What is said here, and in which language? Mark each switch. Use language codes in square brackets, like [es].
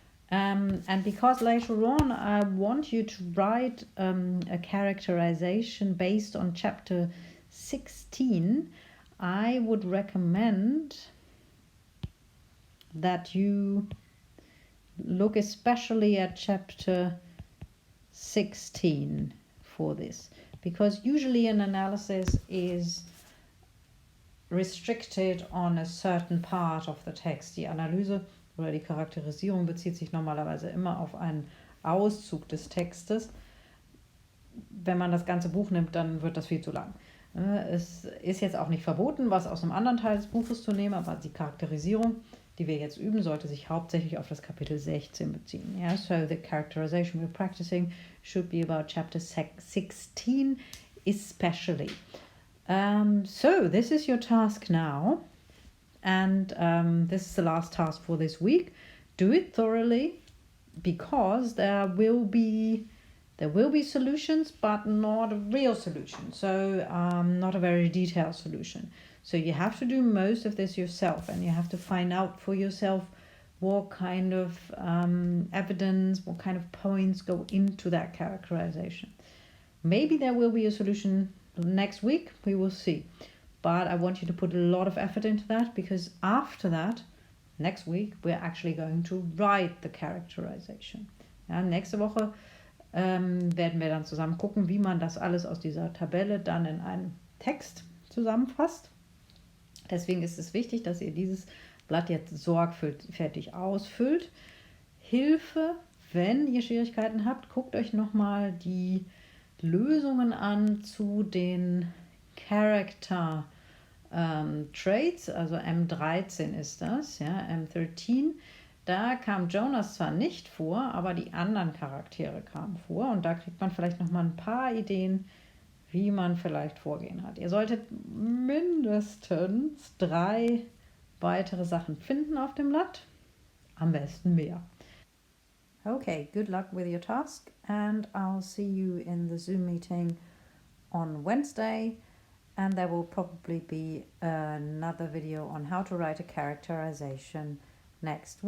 [en] And because later on I want you to write a characterization based on chapter 16, I would recommend that you look especially at chapter 16 for this, because usually an analysis is restricted on a certain part of the text. [de] Die Analyse oder die Charakterisierung bezieht sich normalerweise immer auf einen Auszug des Textes. Wenn man das ganze Buch nimmt, dann wird das viel zu lang. Es ist jetzt auch nicht verboten, was aus einem anderen Teil des Buches zu nehmen, aber die Charakterisierung, die wir jetzt üben, sollte sich hauptsächlich auf das Kapitel 16 beziehen. [en] Yeah? So the characterization we're practicing should be about chapter 16 especially. So this is your task now, and this is the last task for this week. Do it thoroughly, because there will be solutions, but not a real solution. So not a very detailed solution. So you have to do most of this yourself, and you have to find out for yourself what kind of evidence, what kind of points go into that characterization. Maybe there will be a solution next week, we will see. But I want you to put a lot of effort into that, because after that, next week, we're actually going to write the characterization. [de] Ja, nächste Woche werden wir dann zusammen gucken, wie man das alles aus dieser Tabelle dann in einen Text zusammenfasst. Deswegen ist es wichtig, dass ihr dieses Blatt jetzt sorgfältig ausfüllt. Hilfe, wenn ihr Schwierigkeiten habt, guckt euch nochmal die Lösungen an zu den Character Traits, also M13 ist das, ja, M13. Da kam Jonas zwar nicht vor, aber die anderen Charaktere kamen vor, und da kriegt man vielleicht nochmal ein paar Ideen, wie man vielleicht vorgehen hat. Ihr solltet mindestens 3 weitere Sachen finden auf dem Blatt, am besten mehr. [en] Okay, good luck with your task, and I'll see you in the Zoom meeting on Wednesday, and there will probably be another video on how to write a characterization next week.